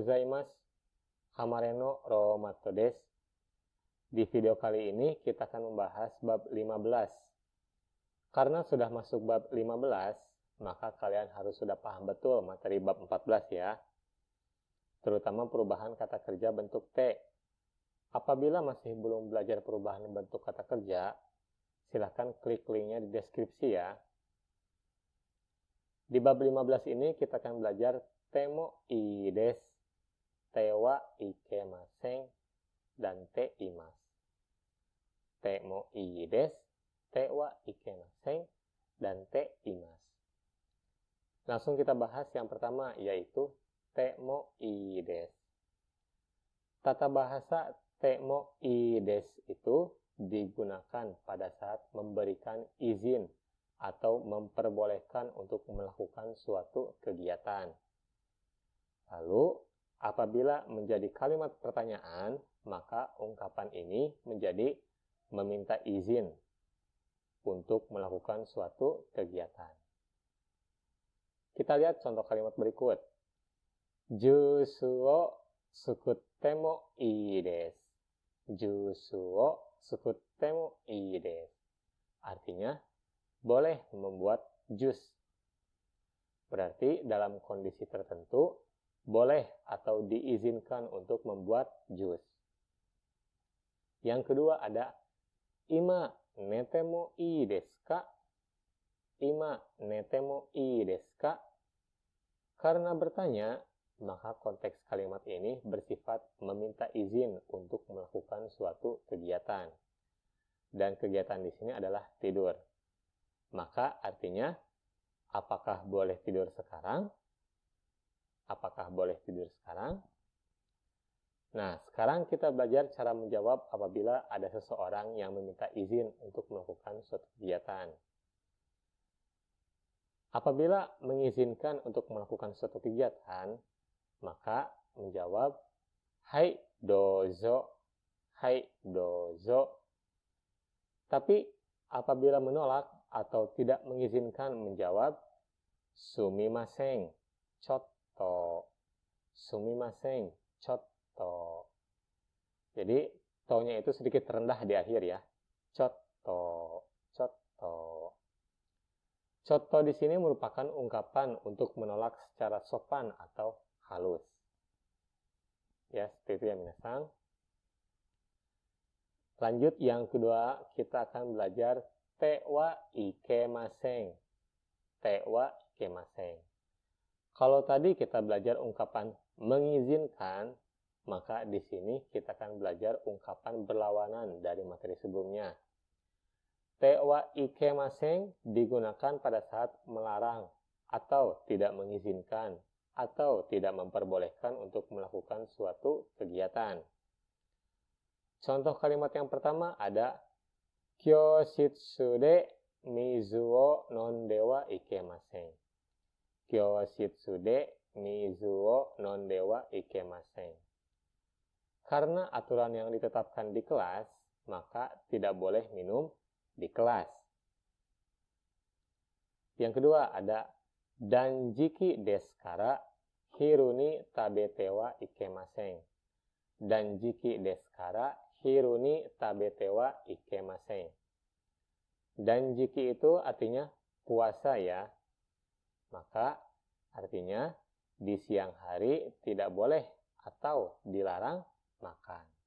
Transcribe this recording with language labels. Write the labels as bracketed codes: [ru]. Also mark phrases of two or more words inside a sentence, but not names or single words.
[ja] gozaimasu. ハマレのロマトです. [id] Di video kali ini kita akan membahas bab 15. Karena sudah masuk bab 15, maka kalian harus sudah paham betul materi bab 14 ya. Terutama perubahan kata kerja bentuk T. Apabila masih belum belajar perubahan bentuk kata kerja, silahkan klik linknya di deskripsi ya. Di bab 15 ini kita akan belajar [ja] てもいいです、てはいけません, [id] dan [ja] ています. てもいいです、てはいけません, dan ています. [id] Langsung kita bahas yang pertama, yaitu [ja] てもいいです. [id] Tata bahasa [ja] てもいいです [id] itu digunakan pada saat memberikan izin atau memperbolehkan untuk melakukan suatu kegiatan. Lalu, apabila menjadi kalimat pertanyaan, maka ungkapan ini menjadi meminta izin untuk melakukan suatu kegiatan. Kita lihat contoh kalimat berikut. [ja] ジュースをすくっていいです. ジュースをすくっていいです. [id] Artinya, boleh membuat jus. Berarti dalam kondisi tertentu, boleh atau diizinkan untuk membuat jus. Yang kedua ada [ja] 今寝てもいいですか? 今寝てもいいですか? [id] Karena bertanya, maka konteks kalimat ini bersifat meminta izin untuk melakukan suatu kegiatan. Dan kegiatan di sini adalah tidur. Maka artinya, apakah boleh tidur sekarang? Apakah boleh tidur sekarang? Nah, sekarang kita belajar cara menjawab apabila ada seseorang yang meminta izin untuk melakukan suatu kegiatan. Apabila mengizinkan untuk melakukan suatu kegiatan, maka menjawab, [ja] はい、どうぞ、はい、どうぞ. [id] Tapi apabila menolak atau tidak mengizinkan menjawab, [ja] すみません、ちょっと. すみません、ちょっと. [id] Jadi, to-nya itu sedikit rendah di akhir ya. [ja] ちょっと、ちょっと. [id] Chotto di sini merupakan ungkapan untuk menolak secara sopan atau halus. Ya, seperti itu ya minasan. Lanjut yang kedua, kita akan belajar [ja] てはいけません. てはいけません. [id] Kalau tadi kita belajar ungkapan mengizinkan, maka di sini kita akan belajar ungkapan berlawanan dari materi sebelumnya. [ja] てはいけません [id] digunakan pada saat melarang atau tidak mengizinkan atau tidak memperbolehkan untuk melakukan suatu kegiatan. Contoh kalimat yang pertama ada [ja] 教室で水を飲んではいけません. 教室で水を飲んではいけません. [id] Karena aturan yang ditetapkan di kelas, maka tidak boleh minum di kelas. Yang kedua ada [ja] 断食ですから昼に食べてはいけません. 断食ですから昼に食べてはいけません. [id] Danjiki itu artinya puasa ya. Maka artinya di siang hari tidak boleh atau dilarang makan.